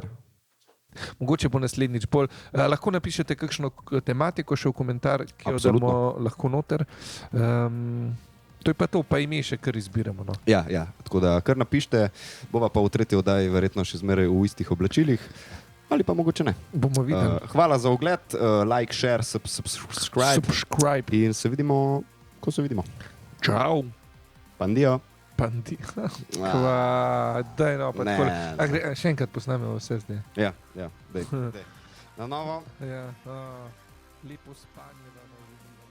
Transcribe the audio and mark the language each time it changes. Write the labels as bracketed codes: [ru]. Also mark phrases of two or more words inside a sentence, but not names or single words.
[sl] Mogoče bo naslednjič bolj. Lahko napišete kakšno tematiko še v komentar, ki jo damo lahko noter. To je pa to, pa ime še kar izbiramo. No. Ja, tako da kar napište, bova pa v tretji oddaji verjetno še zmeraj v istih oblačilih, ali pa mogoče ne. Bomo videli. Hvala za ogled, [en] like, share, subscribe [sl] in se vidimo, ko se vidimo. Čau. Pandio. Daj, no, pa tako. Še enkrat posnamemo vse zdaj. Ja, dej. Na novo. Ja, lepo spanje.